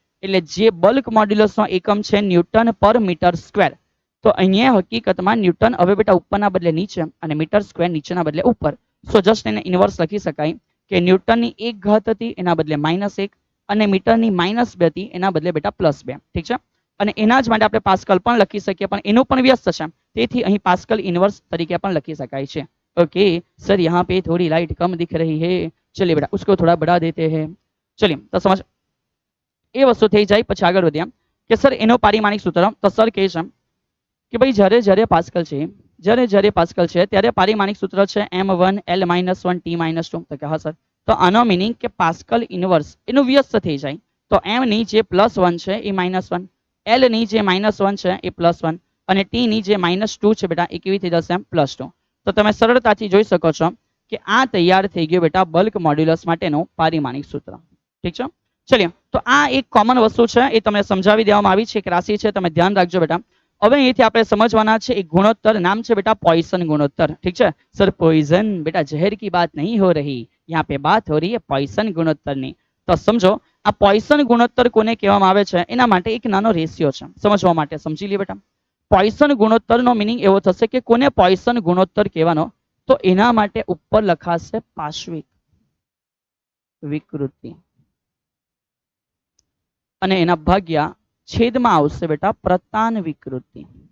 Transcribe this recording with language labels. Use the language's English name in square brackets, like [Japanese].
[Gujarati] એટલે જે બલ્ક મોડ્યુલસનો એકમ છે ન્યૂટન પર મીટર સ્ક્વેર, તો અહીંયા હકીકતમાં ન્યૂટન હવે બેટા ઉપરના બદલે નીચે અને મીટર સ્ક્વેર નીચેના બદલે ઉપર. સો જસ્ટ એને ઇન્વર્સ લખી શકાય કે ન્યૂટનની 1 ઘાત હતી એના બદલે -1, અને મીટરની -2 હતી એના બદલે બેટા +2. ઠીક છે? અને એના જ માટે આપણે પાસ્કલ પણ લખી શકીએ, પણ એનું પણ વ્યસ્ત છે, તેથી અહીં પાસ્કલ ઇન્વર્સ તરીકે પણ લખી શકાય છે. [Hindi] ओके सर, यहाँ पे थोड़ी लाइट कम दिख रही है, चलिए बेटा उसको थोड़ा बढ़ा देते हैं. चलिए तो समझ [Gujarati] એ વસ્તુ થઈ જાય. પછી આગળ વધ્યા કે સર એનો પારિમાણિક સૂત્ર. તો સર કહે છે કે ભાઈ જ્યારે જ્યારે પાસ્કલ છે, જ્યારે જ્યારે પાસ્કલ છે ત્યારે પારિમાણિક સૂત્ર છે m1 l-1 t-2. તો કે હા સર. તો આનો મિનિંગ કે પાસ્કલ ઇન્વર્સ એનું વ્યસ્ત થઈ જાય. તો m ની જે +1 છે એ -1, l ની જે -1 છે એ +1, અને t ની જે -2 છે બેટા એ કેવી થઈ જશે? +2. તો તમે સરળતાથી જોઈ શકો છો કે આ તૈયાર થઈ ગયું બેટા બલ્ક મોડ્યુલસ માટેનું પારિમાણિક સૂત્ર. ઠીક છે? ચલિए, તો આ એક કોમન વસ્તુ છે, એ તમને સમજાવી દેવામાં આવી છે. એક રાશિ છે, તમે ધ્યાન રાખજો બેટા. હવે અહીંથી આપણે સમજવાના છે એક ગુણોત્તર, નામ છે બેટા પોइसन गुणोत्तर. [Hindi] ठीक है सर? पॉइजन बेटा जहर की बात नहीं हो रही, यहाँ पे बात हो रही है पॉइसन गुणोत्तर ની. [Gujarati] તો સમજો આ પોइसन ગુણોત્તર કોને કહેવામાં આવે છે એના માટે એક નાનો રેશિયો છે, સમજવા માટે સમજી લે બેટા. પોइसन ગુણોત્તર નો મિનિંગ એવો થશે કે કોને પોइसन ગુણોત્તર કહેવાનો? તો એના માટે ઉપર લખાશે પાર્શ્વિક વિકૃતિ, અને એના ભાગ્યા છેદમાં આવશે બેટા પ્રતાન વિકૃતિ.